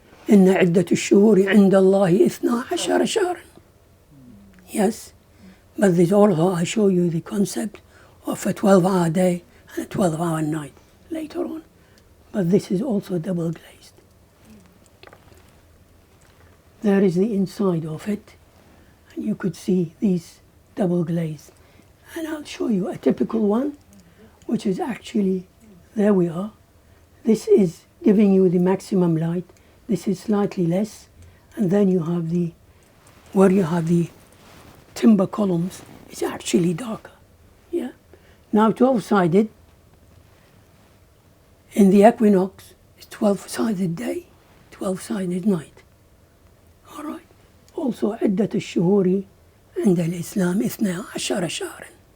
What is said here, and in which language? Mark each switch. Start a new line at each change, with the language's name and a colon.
Arabic: إن عدة الشهور عند الله 12 شهرا.
English: Yes, but there's also, I show you the concept of a 12-hour day and a 12-hour night later on. But this is also double glazed. There is the inside of it, and you could see these double glazed. And I'll show you a typical one, which is actually, there we are. This is giving you the maximum light. This is slightly less. And then you have where you have the timber columns, it's actually darker. Yeah. Now 12-sided, in the equinox, it's 12-sided day, 12-sided night. All right.
Arabic: Also, عدة الشهور عند الإسلام 12 شهرا.